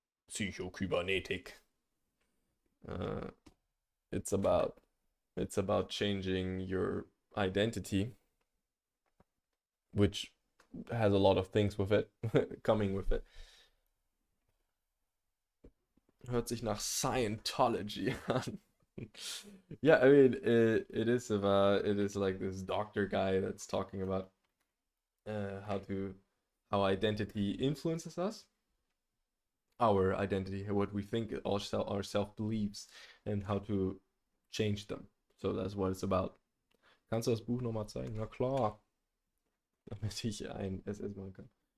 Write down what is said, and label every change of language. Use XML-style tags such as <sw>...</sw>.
<en>Psychokybernetik. Uh, it's about it's about changing your identity, which has a lot of things with it coming with it.</en> <de>Hört sich nach Scientology an.</de> <en>Yeah, I mean, it is like this doctor guy that's talking about how identity influences us, our identity, what we think, our self beliefs, and how to change them. So that's what it's about.</en> <de>Kannst du das Buch nochmal zeigen? Na klar, damit ich ein SS machen kann.</de>